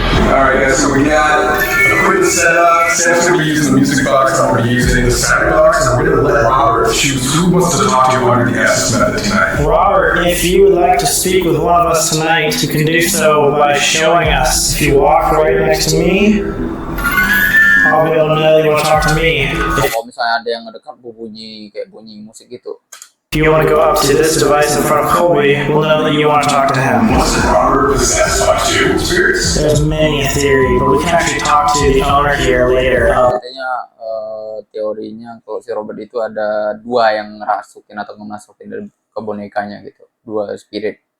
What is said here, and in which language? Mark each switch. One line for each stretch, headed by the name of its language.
English: Alright guys, so we got a quick setup. Sam's going to be using the music box, I'm going to be using the sound box, and we're going to let Robert choose who wants to talk to you under the Estes method tonight. Robert, if you would like to speak with one of us tonight, you can do so by showing us. If you walk right next to me, I'll be able to know you want to talk to me.
Indonesian: Kalau misalnya ada yang ngedekat bunyi musik gitu.
English: If you want to go up to this device in front of Colby, we'll know that you want to talk to him. Was Robert possessed by 2 spirits? There's many a theory, but we can actually talk to the owner here later.
Indonesian: Katanya teorinya kalau si Robert itu ada 2 yang ngerasukin atau ngemasukin ke bonekanya gitu, 2 spirit.